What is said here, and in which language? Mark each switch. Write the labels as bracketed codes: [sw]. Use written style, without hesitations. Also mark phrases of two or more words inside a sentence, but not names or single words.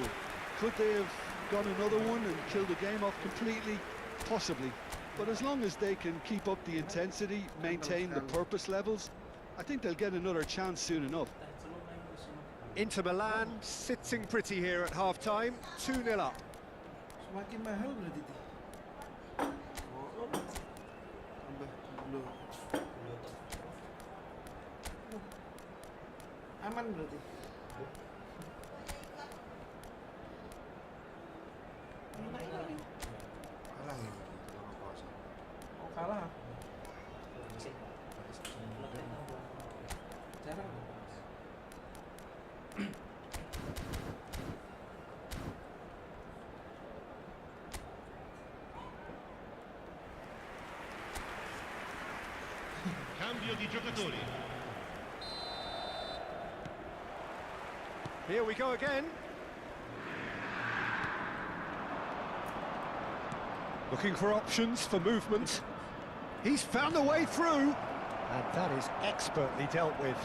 [en] Could they have got another one and killed the game off completely? Possibly. But as long as they can keep up the intensity, maintain the purpose levels, I think they'll get another chance soon enough. Inter Milan sitting pretty here at half-time, 2-0 up. [id] Semakin mahal berarti. Aman berarti. Kalah ya. Oh, kalah. Jarang. [it] Cambio di giocatori. [en] Here we go again. Looking for options for movement. He's found a way through. And that is expertly dealt with.